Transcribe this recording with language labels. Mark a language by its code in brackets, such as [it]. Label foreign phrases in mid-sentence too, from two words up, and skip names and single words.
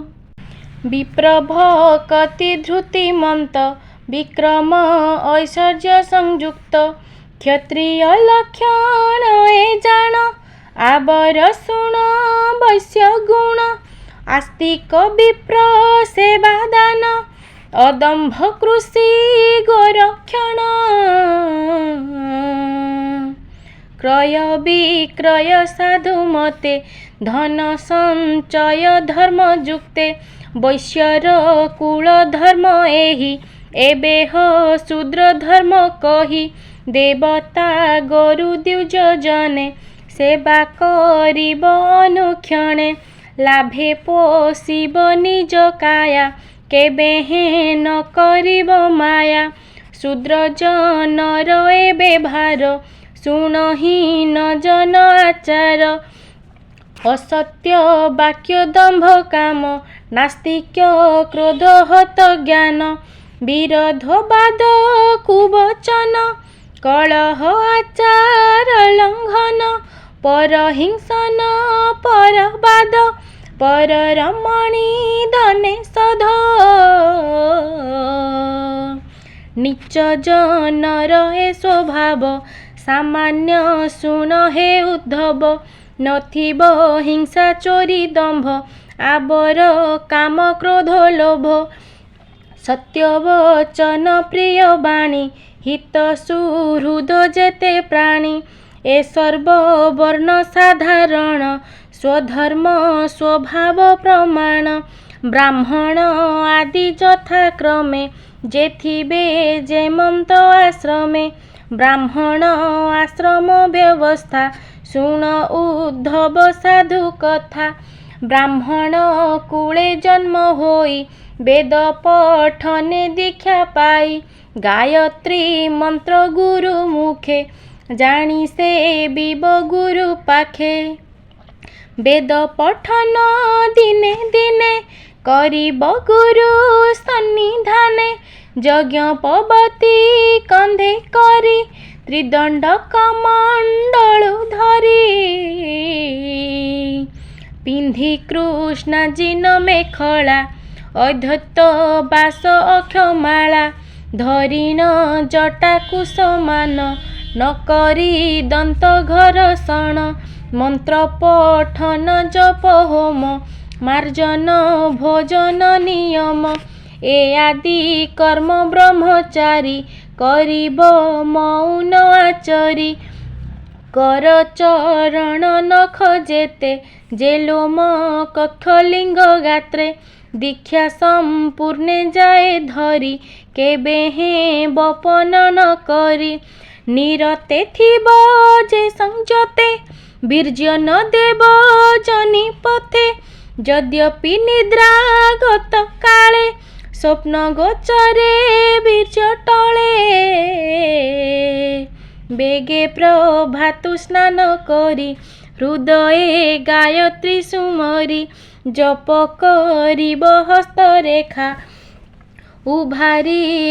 [or] ବିପ୍ରଭକ୍ତି ଧୃତିମନ୍ତ ବିକ୍ରମ ଐଶ୍ୱର୍ଯ୍ୟ ସଂଯୁକ୍ତ କ୍ଷତ୍ରିୟ ଲକ୍ଷଣ ଏ ଜାଣ ଆଉର ଶୁଣ ବୈଶ୍ୟ ଗୁଣ ଆସ୍ତିକ ବିପ୍ର ସେବା ଦାନ ଅଦମ୍ଭ କୃଷି ଗୋରକ୍ଷଣ କ୍ରୟ ବିକ୍ରୟ ସାଧୁ ମତେ ଧନ ସଞ୍ଚୟ ଧର୍ମ ଯୁକ୍ତେ ବୈଶ୍ୟର କୁଳ ଧର୍ମ ଏହି ଏବେ ଶୂଦ୍ର ଧର୍ମ କହି ଦେବତା ଗୋରୁ ଦ୍ୱିଜ ଜନେ ସେବା କରିବ ଅନୁକ୍ଷଣେ ଲାଭେ ପୋଷିବ ନିଜ କାୟା କେବେ ହେଁ ନ କରିବ ମାୟା ଶୂଦ୍ର ଜନର ଏବେ ଭାର ଶୁଣହୀନ ଜନ ଆଚାର ଅସତ୍ୟ ବାକ୍ୟ ଦମ୍ଭ କାମ ନାସ୍ତିକ୍ୟ କ୍ରୋଧ ହତ ଜ୍ଞାନ ବିରୋଧବାଦ କୁବଚନ କଳହ ଆଚାର ଲଙ୍ଘନ ପରହିଂସନ ପରବାଦ ପରରମଣୀ ଧନେ ସଧ ନୀଚ ଜନର ଏ ସ୍ୱଭାବ ସାମାନ୍ୟ ଶୁଣ ହେ ଉଦ୍ଧବ ନ ଥିବ ହିଂସା ଚୋରି ଦମ୍ଭ ଆଉର କାମ କ୍ରୋଧ ଲୋଭ ସତ୍ୟବଚନ ପ୍ରିୟ ବାଣୀ ହିତ ସୁହୃଦ ଯେତେ ପ୍ରାଣୀ ଏ ସର୍ବ ବର୍ଣ୍ଣ ସାଧାରଣ ସ୍ୱଧର୍ମ ସ୍ୱଭାବ ପ୍ରମାଣ ବ୍ରାହ୍ମଣ ଆଦି ଯଥାକ୍ରମେ ଯେ ଥିବେ ଯେମନ୍ତ ଆଶ୍ରମେ ବ୍ରାହ୍ମଣ ଆଶ୍ରମ ବ୍ୟବସ୍ଥା ଶୁଣ ଉଦ୍ଧବ ସାଧୁ କଥା ବ୍ରାହ୍ମଣ କୁଳେ ଜନ୍ମ ହୋଇ ବେଦ ପଠନେ ଦୀକ୍ଷା ପାଇ ଗାୟତ୍ରୀ ମନ୍ତ୍ର ଗୁରୁ ମୁଖେ ଜାଣି ସେ ଥିବ ଗୁରୁ ପାଖେ ବେଦ ପଠନ ଦିନେ ଦିନେ କରିବ ଗୁରୁ ସନ୍ନିଧାନେ ଯଜ୍ଞ ପବିତ କାନ୍ଧେ କରି ତ୍ରିଦଣ୍ଡ କମଣ୍ଡଳୁ ଧରି ପିନ୍ଧି କୃଷ୍ଣ ଜିନ ମେଖଳା ଅଧ୍ୟତ୍ତ ବାସ ଅକ୍ଷମାଳା ଧରିଣ ଜଟାକୁ ସମାନ ନ କରି ଦନ୍ତ ଘରଷଣ ମନ୍ତ୍ର ପଠନ ଜପ ହୋମ ମାର୍ଜନ ଭୋଜନ ନିୟମ ଏ ଆଦି କର୍ମ ବ୍ରହ୍ମଚାରୀ କରିବ ମୌନ ଆଚରି କର ଚରଣ ନଖ ଯେତେ ଯେ ଲୋମ କକ୍ଷଲିଙ୍ଗ ଗାତ୍ରେ ଦୀକ୍ଷା ସମ୍ପୂର୍ଣ୍ଣେ ଯାଏ ଧରି କେବେ ହେଁ ବପନ ନ କରି ନିରତେ ଥିବ ଯେ ସଂଯତେ ବୀର୍ଯ୍ୟ ନ ଦେବ ଜନି ପଥେ ଯଦ୍ୟପି ନିଦ୍ରାଗତ କାଳେ ସ୍ୱପ୍ନ ଗୋଚରେ ବୀର୍ଯ୍ୟ ଟଳେ ବେଗେ ପ୍ରଭାତୁ ସ୍ନାନ କରି ହୃଦୟେ ଗାୟତ୍ରୀ ସୁମରି ଜପ କରିବ ହସ୍ତରେଖା ଉଭାରି